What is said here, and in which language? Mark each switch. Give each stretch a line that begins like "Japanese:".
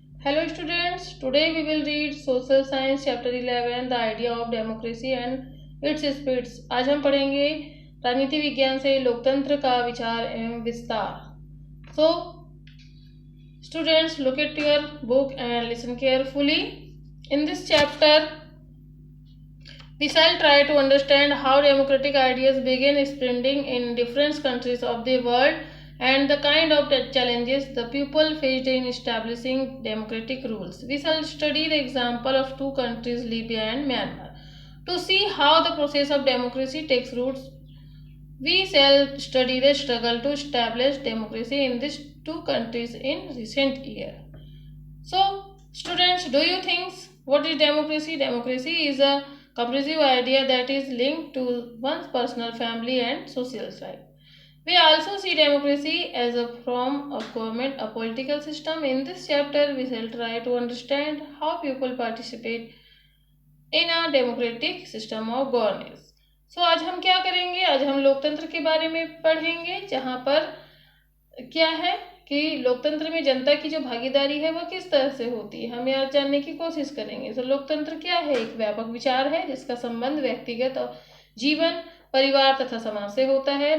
English: Hello students, today we will read Social Science chapter 11 The idea of democracy and its spirits।
Hindi: आज हम पढ़ेंगे राजनीति विज्ञान से लोकतंत्र का विचार एवं विस्तार।
English: So students, look at your book and listen carefully. In this chapter we shall try to understand how democratic ideas began spreading in different countries of the world and the kind of challenges the people faced in establishing democratic rules. We shall study the example of two countries, Libya and Myanmar. To see how the process of democracy takes roots, we shall study the struggle to establish democracy in these two countries in recent years. So, students, do you think what is democracy? Democracy is a comprehensive idea that is linked to one's personal, family, and social life. We also see democracy as a form of government, a political system. In this chapter, we shall try to understand how people participate in a democratic system of governance.
Hindi: So, आज हम क्या करेंगे? आज हम लोकतंत्र के बारे में पढ़ेंगे, जहाँ पर क्या है कि लोकतंत्र में जनता की जो भागीदारी है वह किस तरह से होती है, हम यह जानने की कोशिश करेंगे। तो लोकतंत्र क्या है? एक व्यापक विचार है जिसका संबंध व्यक्तिगत और जीवन, परिवार तथा समाज से होता है।